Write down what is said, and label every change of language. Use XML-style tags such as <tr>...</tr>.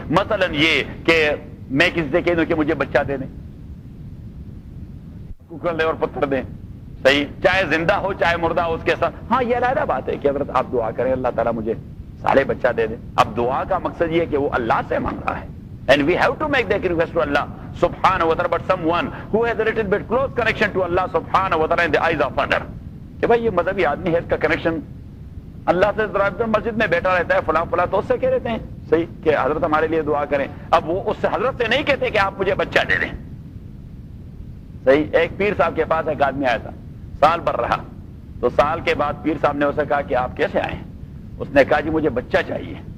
<ur>مثلا یہ کہ میں کسی سے کہہ دوں کہ مجھے بچہ دے دیں, کوکر لے اور پتھر دیں. صحیح. چاہے زندہ ہو چاہے مردہ ہو اس کے ساتھ, ہاں یہ علیحدہ بات ہے کہ حضرت آپ دعا کریں اللہ تعالیٰ مجھے صالح بچہ دے دیں. اب دعا کا مقصد یہ ہے کہ وہ اللہ سے مانگ رہا ہے,</ur> <en>And we have to make that request to Allah subhanahu wa ta'ala, but someone who has a little bit close connection to Allah subhanahu wa ta'ala in the eyes of other.</en> <ur>کہ بھائی یہ مذہبی آدمی ہے, اس کا connection اللہ سے ذرا ادھر مسجد میں بیٹھا رہتا ہے, فلاں فلاں, تو اس سے کہہ رہتے ہیں صحیح کہ حضرت ہمارے لیے دعا کریں. اب وہ اس سے حضرت سے نہیں کہتے کہ آپ مجھے بچہ دے دیں. صحیح, ایک پیر صاحب کے پاس ایک آدمی آیا تھا, سال بھر رہا, تو سال کے بعد پیر صاحب نے اسے کہا کہ آپ کیسے آئے ہیں؟ اس نے کہا جی مجھے بچہ چاہیے.</ur>